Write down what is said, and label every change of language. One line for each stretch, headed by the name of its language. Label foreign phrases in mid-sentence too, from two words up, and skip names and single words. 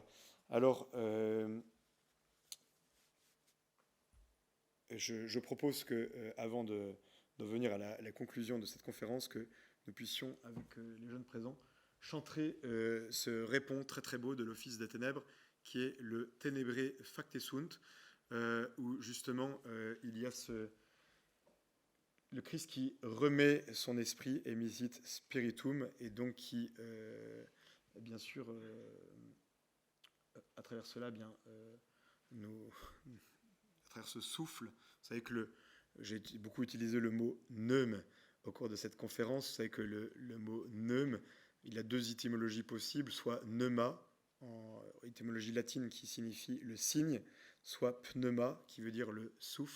French: Alors, je propose que, avant de venir à la conclusion de cette conférence, que nous puissions, avec les jeunes présents, chanter ce répond très très beau de l'Office des Ténèbres, qui est le Tenebrae Facte Sunt, où justement il y a le Christ qui remet son esprit,
Latin: emisit spiritum,
French: et donc qui, bien sûr, à travers cela, bien, à travers ce souffle, vous savez que j'ai beaucoup utilisé le mot neum au cours de cette conférence. Vous savez que le mot neum, il a deux étymologies possibles, soit pneuma, en étymologie latine qui signifie le signe, soit pneuma, qui veut dire le souffle.